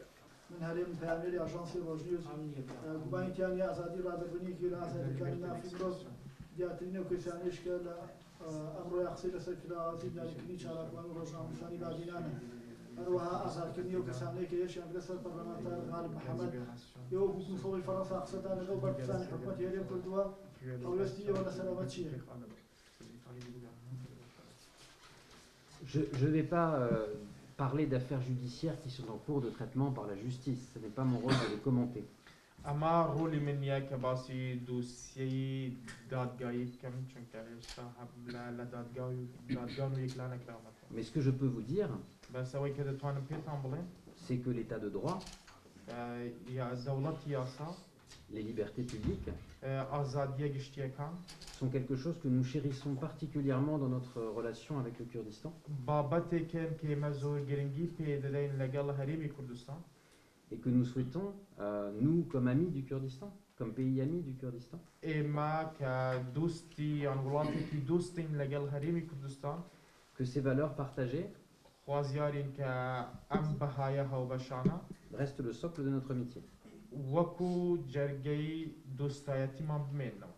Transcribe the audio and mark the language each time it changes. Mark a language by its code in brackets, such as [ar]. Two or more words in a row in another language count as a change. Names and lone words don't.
[ckb] من هەرێم پامێری ئاژانسی ڕۆژنیوز گوبانیتیانی ئازادی ڕادەبوونیەکی لە ئازادیەکانی نافی مرۆڤ دیاترینە و کەسانیشکە لە ئەمڕۆ قسەی لەسەر کراوەتی داریکردنی چالاکوان و ڕۆژنامەنووسانی بادینانە هەروەها ئازادکردنی و کەسانەیە کە یەکیان لەسەر پەرلەمانتار غالب محەممەد یەوە حکومەتی فەڕەنسا قسەدان لەگەڵ بەرپرسانی حکومەتی هەرێم کردووە هەوڵستی ئێوە لەسەر ئەمە چییە؟ [fr] Je ne vais pas parler d'affaires judiciaires qui sont en cours de traitement par la justice. Ce n'est pas mon rôle de les commenter. [ckb] ئەمە ڕۆلی من نییە کە باسی دووسیەی دادگایی بکەم چونکە هێشتا لە دادگان و یەکلا نەکراوەتەوە. [fr] Mais ce que je peux vous dire, [ckb] بەس ئەوەی کە دەتوانم پێتان بڵێم [fr] c'est que l'état de droit, [ckb] دەوڵەتی یاسا [fr] les libertés publiques, [ckb] ئازادیە گشتیەکان [fr] sont quelque chose que nous chérissons particulièrement dans notre relation avec le Kurdistan. [ckb] بابەتێکن کە ئێمە زۆر گرنگی پێ دەدەین لەگەڵ هەرێمی کوردستان [fr] Et que nous souhaitons, nous, comme amis du Kurdistan, comme pays amis du Kurdistan, [ckb] ئێمە کە دوستی یان وڵاتێکی دوستین لەگەڵ هەرێمی کوردستان [fr] que ces valeurs partagées [ckb] خوازیارین کە ئەم بەهایە هەڵبەشانە [fr] restent le socle de notre amitié. [ckb] وەکو جەرگەی دۆستایەتیمان بمێنەوە.